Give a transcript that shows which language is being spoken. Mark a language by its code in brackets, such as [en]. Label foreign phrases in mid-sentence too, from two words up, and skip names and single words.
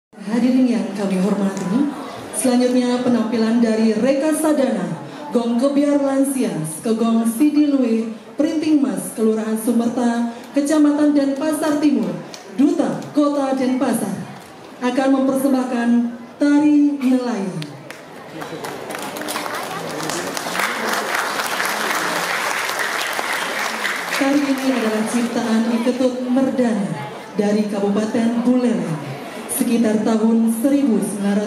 [id] Hadirin yang kami hormati, selanjutnya penampilan dari Reka Sadana, Gong Kebiar Lansias, Kegong Sidilue, Printing Mas, Kelurahan Sumerta, Kecamatan Denpasar Timur, Duta Kota Denpasar, akan mempersembahkan tari nelayan. Tari ini adalah ciptaan Iketut Merdana dari Kabupaten Buleleng sekitar tahun 1960.